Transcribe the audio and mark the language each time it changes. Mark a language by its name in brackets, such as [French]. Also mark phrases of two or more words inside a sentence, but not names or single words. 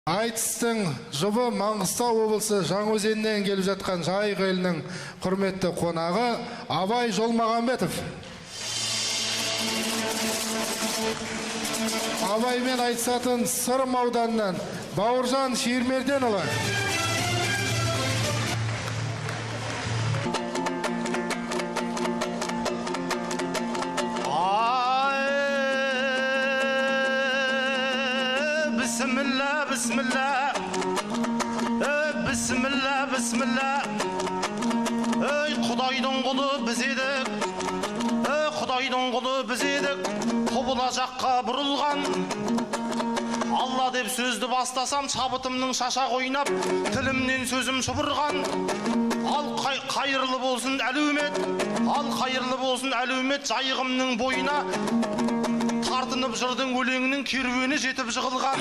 [Kazakh] Айтыстың жұбы Маңғыстау облысы Жаңаөзеннен келіп жатқан Жайық елінің құрметті қонағы Абай Жолмағанбетов. Абаймен айтысатын Сырым ауданынан Бауыржан Шиірмерденұлы. [Arabic] بسم الله، بسم الله، بسم الله. [Kazakh] Ey Xudayдың құлы біз едік, Xudayдың құлы біз едік, құбыла жаққа бұрылған. Алла деп сөзді бастасам, шабытымның шашақ ойнап, тілімнен сөзім шұбырған. Ал қайырлы болсын әлеумет, ал қайырлы болсын әлеумет, жайығымның бойына тартынып жырдың өлеңінің керуені жетіп жығылған.